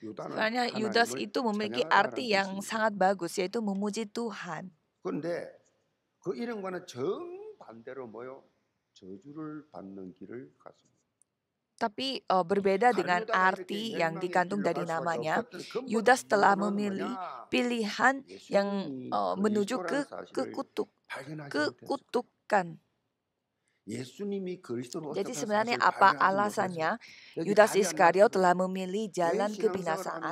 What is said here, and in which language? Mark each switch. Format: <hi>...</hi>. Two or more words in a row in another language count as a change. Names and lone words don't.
<id>Sebenarnya Yudas itu memiliki arti yang sangat bagus, yaitu memuji Tuhan.</id> <ko>그런데 그 이름과는 정반대로 뭐요? 저주를 받는 길을 갔습니다.</ko> <id>Tapi berbeda dengan arti yang dikandung dari namanya, Yudas telah memilih pilihan yang menuju ke kekutukan. Jadi sebenarnya apa alasannya Yudas Iskariot telah memilih jalan kebinasaan?</id>